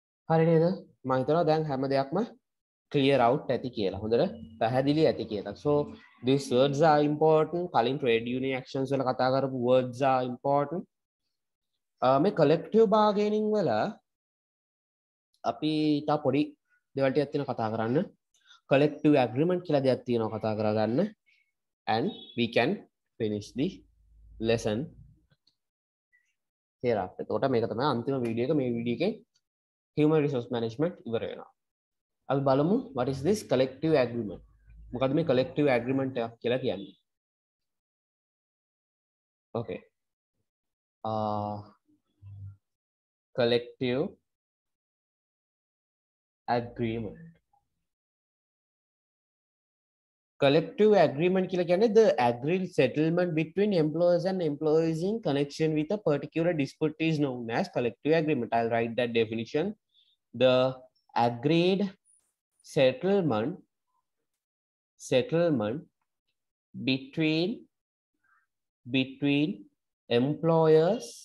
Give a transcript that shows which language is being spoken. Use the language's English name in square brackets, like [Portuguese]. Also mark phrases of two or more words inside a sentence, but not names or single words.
[Sinhala] හරි නේද? මම හිතනවා දැන් හැම දෙයක්ම [English] clear out [Sinhala] ඇති කියලා. හොඳට පැහැදිලි ඇති කියලා. [English] So these words are important. [Sinhala] කලින් [English] trade union actions [Sinhala] වල කතා කරපු [English] words are important. [Sinhala] මේ [English] collective bargaining [Sinhala] වල අපි තා පොඩි දේවල් ටිකක් තියෙනවා කතා කරන්න. [English] collective agreement [Sinhala] කියලා දෙයක් තියෙනවා කතා කරගන්න. [English] And we can finish the lesson hereafter. [Sinhala] එතකොට මේක තමයි අන්තිම වීඩියෝ එක. මේ වීඩියෝ එකේ [English] human resource management [Sinhala] ඉවර වෙනවා. අපි බලමු [English] what is this collective agreement. [Sinhala] මොකද්ද මේ [English] collective agreement [Sinhala] එකක් කියලා කියන්නේ? [English] Okay. Collective agreement. Collective agreement [Sinhala] කියලා කියන්නේ [English] the agreed settlement between employers and employees in connection with a particular dispute is known as collective agreement. I'll write that definition. The agreed settlement between employers